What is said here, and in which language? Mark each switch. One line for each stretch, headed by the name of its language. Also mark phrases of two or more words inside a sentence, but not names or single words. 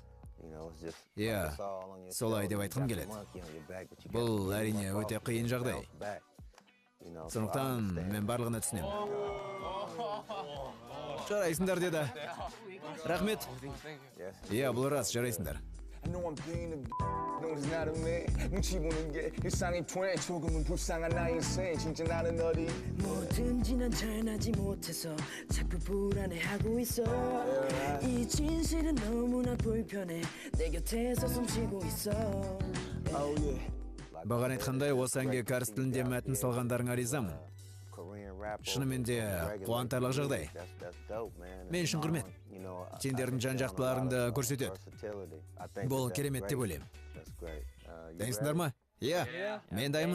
Kazakh: Иә, солай деп айтқым келеді. Бұл әрине өте қиын жағдай. Сондықтан мен барлығына түсінем. Жарайсыңдар деді. Рахмет. Иә, бұл рас, жарайсыңдар.
Korean: 너는 나를 매 눈치 보는 게 일상의 트렌드 조금은 불쌍한 나의 인생 진짜 나는 어디 뭐든지 난 잘나지 못해서 자꾸 불안해하고 있어 이 진실은 너무나 불편해 내 곁에서 숨쉬고 있어
Kazakh: Бағана айтқандай, осы әнге кәріс тілінде мәтін салғандарыңа ризамын. Шынымен де қуантарлық жағдай. Мен үшін құрмет. Сендердің жан-жақтыларыңды көрсетеді. Бұл керемет деп ойлаймын. Дайынсыңдар ма? Иә, мен дайынмын.